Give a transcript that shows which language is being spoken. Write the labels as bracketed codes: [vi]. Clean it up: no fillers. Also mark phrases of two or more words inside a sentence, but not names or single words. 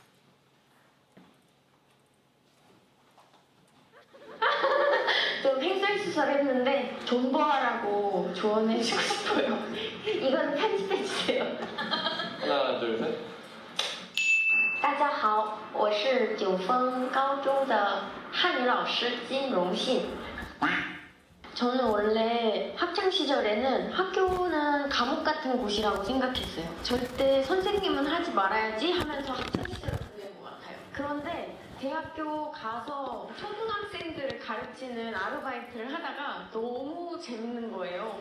[ko] 좀 횡설수설했는데 존버하라고 조언해주고 싶어요. 이건 편집해주세요. 하나, 둘, 셋. [zh] 大家好，我是九峰高中的汉语老师金荣信。 [ko] 저는 원래 학창 시절에는 학교는 감옥 같은 곳이라고 생각했어요. 절대 선생님은 하지 말아야지 하면서 학창 시절을 보낸 것 같아요. 그런데 대학교 가서 초등학생들을 가르치는 아르바이트를 하다가 너무 재밌는 거예요.